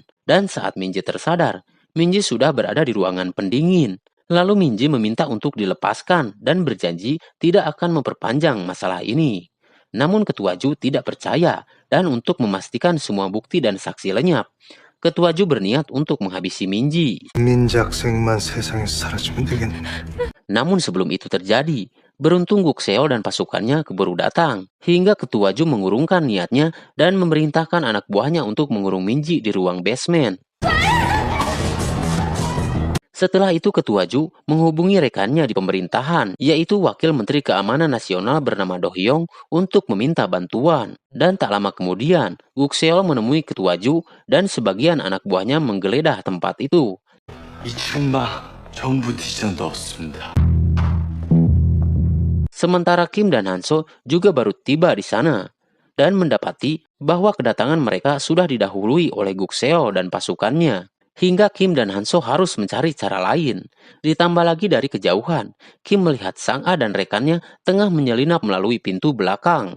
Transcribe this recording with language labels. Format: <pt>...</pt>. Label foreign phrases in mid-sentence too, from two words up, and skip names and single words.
<id>Dan saat Minji tersadar, Minji sudah berada di ruangan pendingin. Lalu Minji meminta untuk dilepaskan dan berjanji tidak akan memperpanjang masalah ini. Namun Ketua Ju tidak percaya dan untuk memastikan semua bukti dan saksi lenyap, Ketua Ju berniat untuk menghabisi Minji.</id> <ko>민작생만 세상에서 사라지면 되겠네.</ko> <id>Namun sebelum itu terjadi, beruntung Guk Seol dan pasukannya keburu datang, hingga Ketua Ju mengurungkan niatnya dan memerintahkan anak buahnya untuk mengurung Minji di ruang basement. Setelah itu Ketua Ju menghubungi rekannya di pemerintahan, yaitu Wakil Menteri Keamanan Nasional bernama Do Hyung untuk meminta bantuan. Dan tak lama kemudian, Guk Seol menemui Ketua Ju dan sebagian anak buahnya menggeledah tempat itu.</id> <ko>이 층방 전부 뒤져 넣었습니다.</ko> <id>Sementara Kim dan Hanso juga baru tiba di sana dan mendapati bahwa kedatangan mereka sudah didahului oleh Guk Seol dan pasukannya. Hingga Kim dan Hanso harus mencari cara lain. Ditambah lagi dari kejauhan, Kim melihat Sang A dan rekannya tengah menyelinap melalui pintu belakang.</id>